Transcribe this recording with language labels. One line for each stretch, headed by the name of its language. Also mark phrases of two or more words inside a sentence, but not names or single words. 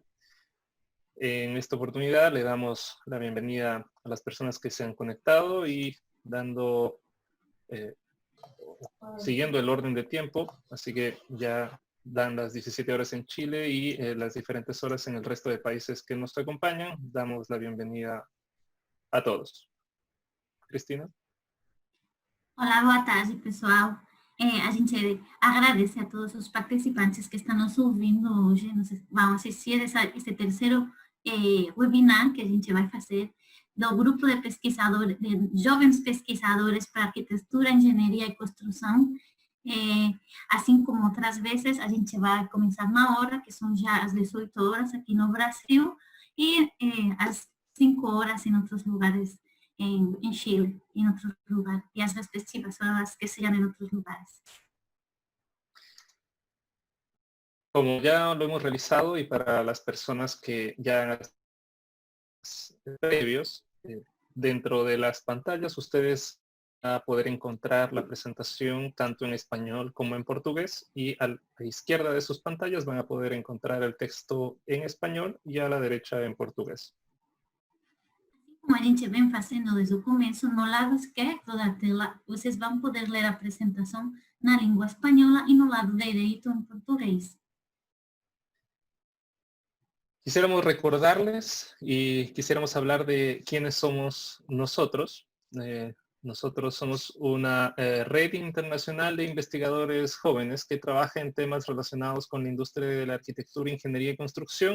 Spanish: En esta oportunidad le damos la bienvenida a las personas que se han conectado y siguiendo el orden de tiempo, así que ya dan las 17 horas en Chile y las diferentes horas en el resto de países que nos acompañan. Damos la bienvenida a todos. Cristina.
Portuguese: Olá, boa tarde, pessoal. A gente agradece a todos os participantes que estão nos ouvindo hoje. Vão assistir esse terceiro webinar que a gente vai fazer do grupo de pesquisadores, de jovens pesquisadores para arquitetura, engenharia e construção. Assim como outras vezes, a gente vai começar na hora, que são já as 18 horas aqui no Brasil, e às 5 horas em outros lugares
Spanish: en Chile y en otros lugares, y las respectivas son las que se llaman en otros lugares. Como ya lo hemos realizado y para las personas que ya han previos, dentro de las pantallas ustedes van a poder encontrar la presentación tanto en español como en portugués, y a la izquierda de sus pantallas van a poder encontrar el texto en español y a la derecha en portugués.
Portuguese: Como a gente vem fazendo desde o começo, no lado esquerdo da tela, vocês vão poder ler a apresentação na língua espanhola e no lado direito em português.
Spanish: Quisiéramos recordarles y quisiéramos hablar de quiénes somos nosotros. Nosotros somos una red internacional de investigadores jóvenes que trabaja en temas relacionados con la industria de la arquitectura, ingeniería y construcción.